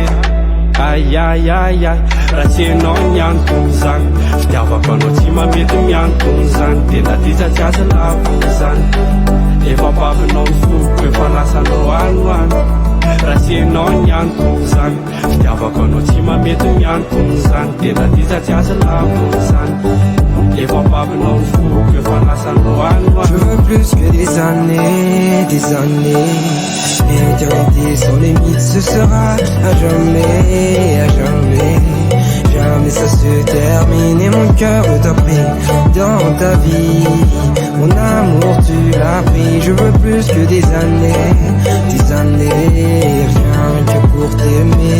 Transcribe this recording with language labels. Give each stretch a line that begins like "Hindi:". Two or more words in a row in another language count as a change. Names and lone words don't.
Malagasy: Ayayayay, raha tsy enao ny antony zany, fitiavako anao tsy mamety miantony zany, tena disatsy aza lavony zany. Efa bavinao ny foko, efa lasanao anoano. Raha tsy enao ny antony zany, fitiavako anao tsy mamety miantony zany, tena disatsy aza lavony zany. Efa bavinao ny foko, efa lasanao anoano.
French: Je veux plus que des années, des années. L'éternité sans limite, ce sera à jamais, à jamais. Jamais ça se termine et mon cœur t'a pris dans ta vie. Mon amour tu l'as pris, je veux plus que des années, rien que pour t'aimer.